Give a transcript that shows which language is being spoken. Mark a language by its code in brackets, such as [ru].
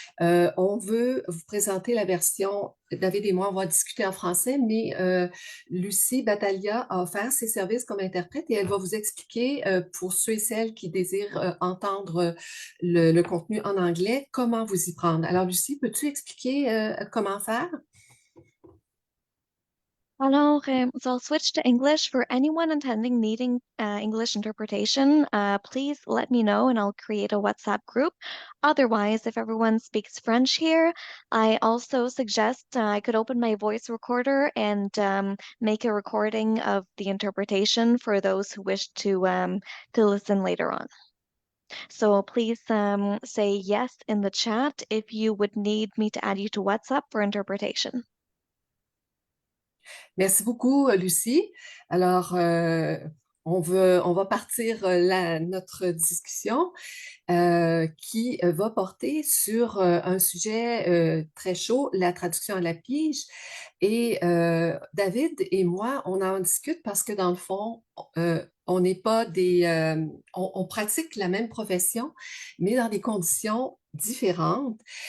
[fr] On veut vous présenter la version. David et moi, on va discuter en français, mais Lucie Battaglia a offert ses services comme interprète et elle va vous expliquer, pour ceux et celles qui désirent entendre le contenu en anglais, comment vous y prendre. Alors, Lucie, peux-tu expliquer comment faire? [en] Hello, so I'll switch to English. For anyone attending needing English interpretation, please let me know and I'll create a WhatsApp group. Otherwise, if everyone speaks French here, I also suggest I could open my voice recorder and make a recording of the interpretation for those who wish to listen later on. So please say yes in the chat if you would need me to add you to WhatsApp for interpretation. [fr] Merci beaucoup, Lucie. Alors, on va partir notre discussion qui va porter sur un sujet très chaud, la traduction à la pige. Et David et moi, on en discute parce que dans le fond, on n'est pas on pratique la même profession, mais dans des conditions différentes.